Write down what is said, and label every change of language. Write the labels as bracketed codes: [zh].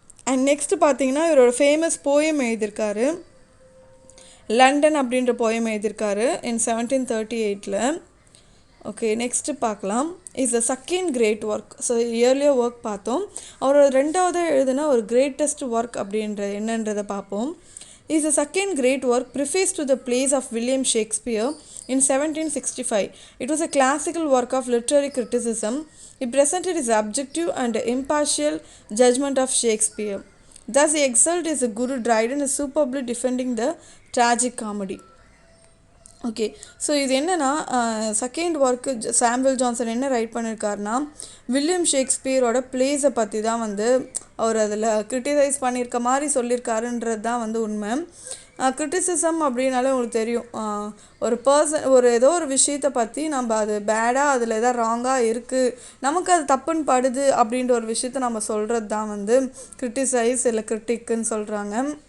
[ta] And next பார்த்தீங்கன்னா இவரோட famous poem எழுதியிருக்காரு, லண்டன் அப்படின்ற போயம் எழுதியிருக்காரு இன் 1738. ஓகே, நெக்ஸ்ட்டு பார்க்கலாம். Is the second grade work. So earlier work பார்த்தோம். அவரோட ரெண்டாவது எழுதுனா ஒரு கிரேட்டஸ்ட் ஒர்க் அப்படின்ற என்னன்றதை பார்ப்போம். [en] Is the second great work, preface to the plays of William Shakespeare in 1765. It was a classical work of literary criticism. It presented his objective and impartial judgment of Shakespeare. Thus, he excelled as a Guru Dryden is superbly defending the tragic comedy. [ta] Okay, so இது என்னென்னா second work Samuel Johnson என்ன right பண்ணியிருக்காருனா William ஷேக்ஸ்பியரோட பிளேஸை பற்றி தான் வந்து அவர் அதில் criticise பண்ணியிருக்க மாதிரி சொல்லியிருக்காருன்றது தான் வந்து உண்மை. கிரிட்டிசிசம் அப்படின்னாலே உங்களுக்கு தெரியும், ஒரு பர்சன் ஒரு ஏதோ ஒரு விஷயத்தை பற்றி நம்ம அது பேடாக அதில் எதாவது ராங்காக இருக்குது, நமக்கு அது தப்புன்னு படுது அப்படின்ற ஒரு விஷயத்தை நம்ம சொல்கிறது தான் வந்து கிரிட்டிசைஸ் இல்லை கிரிட்டிக்குன்னு சொல்கிறாங்க.